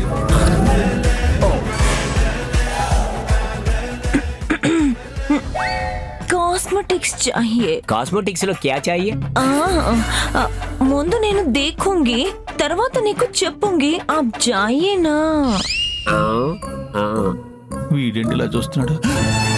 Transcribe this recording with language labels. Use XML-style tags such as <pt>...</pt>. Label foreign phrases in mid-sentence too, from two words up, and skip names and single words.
<hi>कॉस्मेटिक्स चाहिए. కాస్మెటిక్స్ లో क्या चाहिए?</hi> <te>ముందు నేను దేఖూంగి, తర్వాత నీకు చెప్పుంగి.</te> <hi>आप जाएना.</hi> <te>వీడేంటి ఇలా చూస్తున్నాడు?</te>